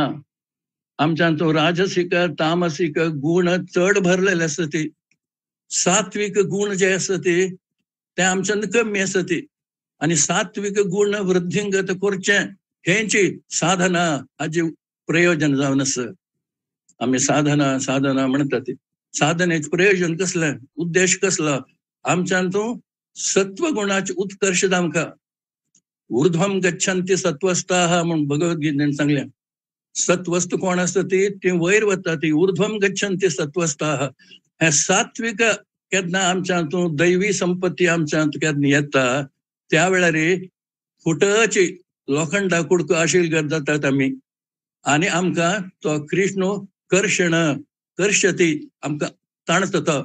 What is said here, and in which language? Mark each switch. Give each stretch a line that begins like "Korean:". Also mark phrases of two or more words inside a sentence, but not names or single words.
Konkani: आमच्यान तो राजसीक तामसीक गुण चड भरलेले आसा ती. सात्विक गुण जे आसा ते आमच्यान कमी आसा ती. आनी सात्विक गुण वृद्धिंगत करचें हेंची साधना हाजी प्रयोजन जावन आसा. आम्ही साधना साधना म्हणतात ती साधनेचं प्रयोजन कसलं, उद्देश कसला, आमच्यान तो सत्वगुणाचे उत्कर्ष आमकां
Sanskrit: ऊर्ध्वम गच्छन्ति सत्वस्थाः
Konkani: म्हणून भगवद्गीतेन सांगल्या. सत्वस्त कोण असतं ती वयर वता, ती
Sanskrit: ऊर्ध्वम गच्छन्ति सत्वस्थाः.
Konkani: हे सात्विक केन्ना आमच्या तू दैवी संपत्ती आमच्या केन्ना येता त्या वेळार फुटची लोखंडा कुडको आशिल जातात आम्ही, आणि आमकां तो कृष्ण कर्षण कर्षती आमकां ताणता.